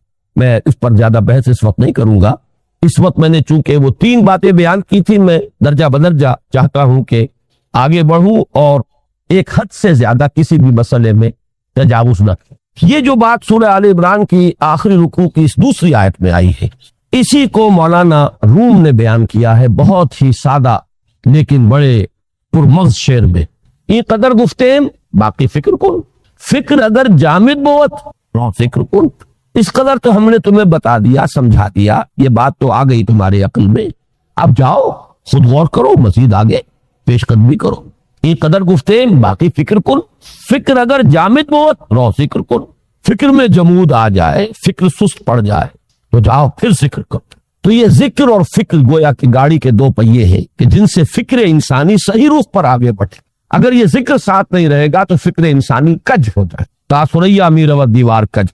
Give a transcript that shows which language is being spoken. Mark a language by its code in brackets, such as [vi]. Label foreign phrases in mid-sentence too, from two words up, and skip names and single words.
[ur] میں اس پر زیادہ بحث اس وقت نہیں کروں گا. اس وقت میں نے چونکہ وہ تین باتیں بیان کی تھی، میں درجہ بدرجہ چاہتا ہوں کہ آگے بڑھوں اور ایک حد سے زیادہ کسی بھی مسئلے میں تجاوز نہ کروں. یہ جو بات سورہ آل عمران کی آخری رکوع کی اس دوسری آیت میں آئی ہے، اسی کو مولانا روم نے بیان کیا ہے بہت ہی سادہ لیکن بڑے پرمغز شعر میں. [fa] این قدر گفتیم باقی فکر کن، فکر اگر جامد بوت رو فکر کن. [ur] اس قدر تو ہم نے تمہیں بتا دیا، سمجھا دیا، یہ بات تو آ گئی تمہارے عقل میں. اب جاؤ خود غور کرو، مزید آگے پیش قدمی کرو. [fa] این قدر گفتیم باقی فکر کن، فکر اگر جامد بوت رو فکر کن. [ur] فکر میں جمود آ جائے، فکر سست پڑ جائے تو جاؤ پھر ذکر کرو. تو یہ ذکر اور فکر گویا کہ گاڑی کے دو پہیے ہیں کہ جن سے فکر انسانی صحیح رخ پر آگے بڑھے. اگر یہ ذکر ساتھ نہیں رہے گا تو فکر انسانی کج ہو جائے. [fa] تاثریا میرا دیوار کج.